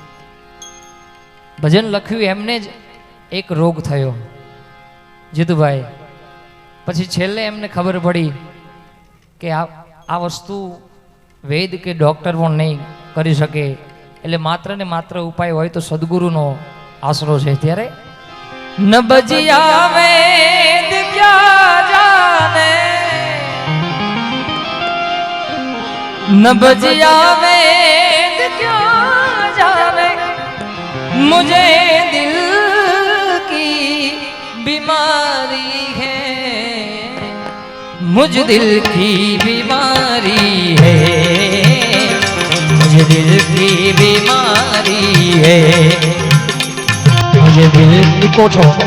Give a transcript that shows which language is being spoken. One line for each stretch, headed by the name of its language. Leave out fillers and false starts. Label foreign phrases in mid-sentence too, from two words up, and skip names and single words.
Gujarati: ભજન લખ્યું એમને જ એક રોગ થયો જીતુભાઈ પછી છેલ્લે એમને ખબર પડી કે આ વસ્તુ વૈદ કે ડૉક્ટર પણ નહીં કરી શકે એટલે માત્ર ને માત્ર ઉપાય હોય તો સદગુરુનો આશરો છે ત્યારે
Hindi: न बजिया वेद क्या जाने न बजिया वेद क्या जाने मुझे दिल की बीमारी है मुझ दिल की बीमारी है मुझे दिल की बीमारी है मुझे दिल की कोठो